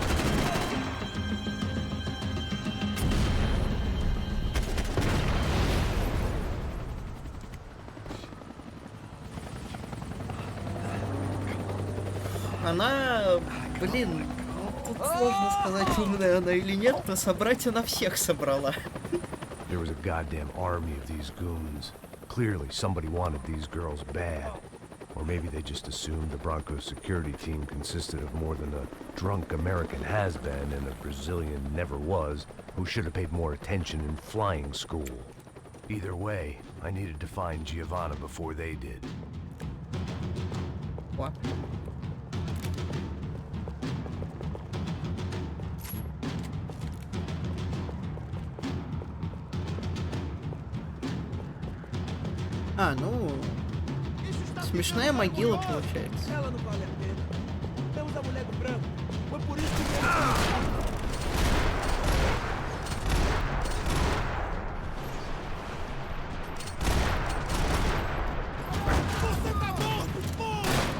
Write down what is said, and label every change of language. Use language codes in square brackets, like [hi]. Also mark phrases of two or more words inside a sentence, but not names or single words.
[ru] Она, блин, ну, тут сложно сказать, умная она или нет, но собрать она всех собрала. [en] There was a goddamn army of these goons. Clearly, somebody wanted these girls bad. Or maybe they just assumed the Broncos security team consisted of more than a drunk American has-been and a Brazilian never-was who should have paid more attention in flying school. Either way, I needed to find Giovanna before they did. What? [ru] А, ну... Смешная могила получается. [pt] Ela não vale a pena. Temos a mulher do branco. Foi por isso que... Você tá morto, porra!